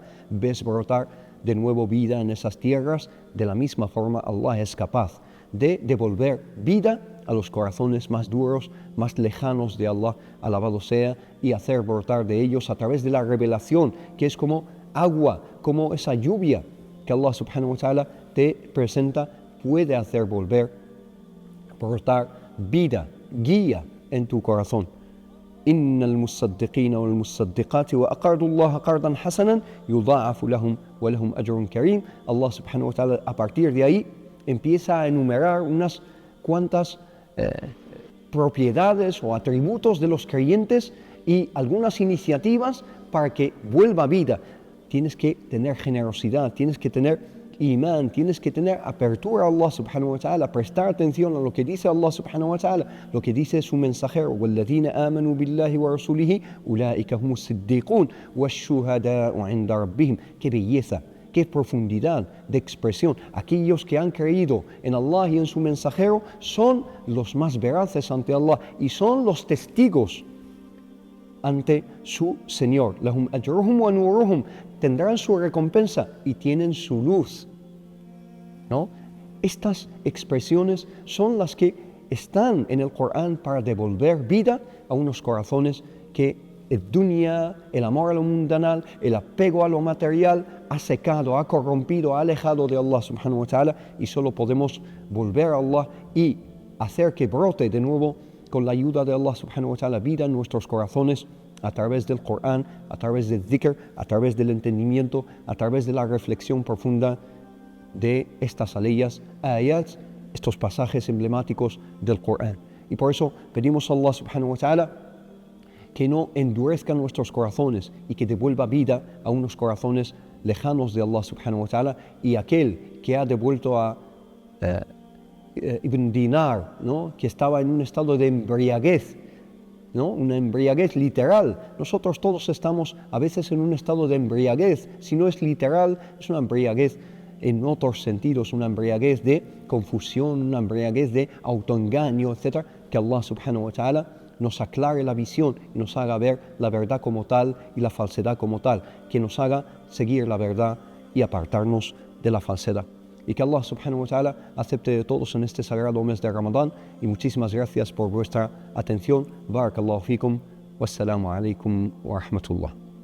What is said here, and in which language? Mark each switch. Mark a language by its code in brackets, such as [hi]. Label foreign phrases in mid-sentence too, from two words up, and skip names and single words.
[es] Ves brotar de nuevo vida en esas tierras. De la misma forma, Allah es capaz de devolver vida a los corazones más duros, más lejanos de Allah, alabado sea, y hacer brotar de ellos a través de la revelación, que es como agua, como esa lluvia que Allah [ar] سبحانه وتعالى [es] te presenta, puede hacer brotar vida, guía en tu corazón. [ar] إن المصدقين والمصدقات وأقرضوا الله قرضا حسنا يضاعف لهم ولهم أجر كريم. [es] Allah [ar] سبحانه وتعالى [es] a partir de ahí empieza a enumerar unas cuantas propiedades o atributos de los creyentes y algunas iniciativas para que vuelva vida. Tienes que tener generosidad, tienes que tener imán, tienes que tener apertura a Allah [ar] سبحانه وتعالى, [es] prestar atención a lo que dice Allah [ar] سبحانه وتعالى, [es] lo que dice su mensajero. [ar] وَالَّذِينَ آمَنُوا بِاللَّهِ وَرَسُولِهِ أُولَٰئِكَ هُمُ الصِّدِّيقُونَ وَالشُّهَدَاءُ عِندَ رَبِّهِمْ. [es] Qué belleza, qué profundidad de expresión. Aquellos que han creído en Allah y en su mensajero son los más veraces ante Allah y son los testigos ante su Señor. [ar] لهم أجرهم ونورهم, [es] tendrán su recompensa y tienen su luz, ¿no? Estas expresiones son las que están en el Corán para devolver vida a unos corazones que el dunya, el amor a lo mundanal, el apego a lo material ha secado, ha corrompido, ha alejado de Allah [ar] سبحانه وتعالى, [es] y solo podemos volver a Allah y hacer que brote de nuevo con la ayuda de Allah [ar] سبحانه وتعالى [es] vida en nuestros corazones a través del Corán, a través del dhikr, a través del entendimiento, a través de la reflexión profunda de estas ayats, estos pasajes emblemáticos del Corán. Y por eso pedimos a Allah [ar] سبحانه وتعالى [es] que no endurezca nuestros corazones y que devuelva vida a unos corazones lejanos de Allah [ar] سبحانه وتعالى. [es] Y aquel que ha devuelto a Ibn Dinar, ¿no?, que estaba en un estado de embriaguez, ¿no?, una embriaguez literal. Nosotros todos estamos a veces en un estado de embriaguez. Si no es literal, es una embriaguez en otros sentidos, una embriaguez de confusión, una embriaguez de autoengaño, etc. Que Allah [ar] سبحانه وتعالى [es] nos aclare la visión y nos haga ver la verdad como tal y la falsedad como tal, que nos haga seguir la verdad y apartarnos de la falsedad. Y que Allah [ar] سبحانه وتعالى [es] acepte de todos en este sagrado mes de Ramadán. Y muchísimas gracias por vuestra atención. [ar] بارك الله فيكم. والسلام عليكم ورحمة الله.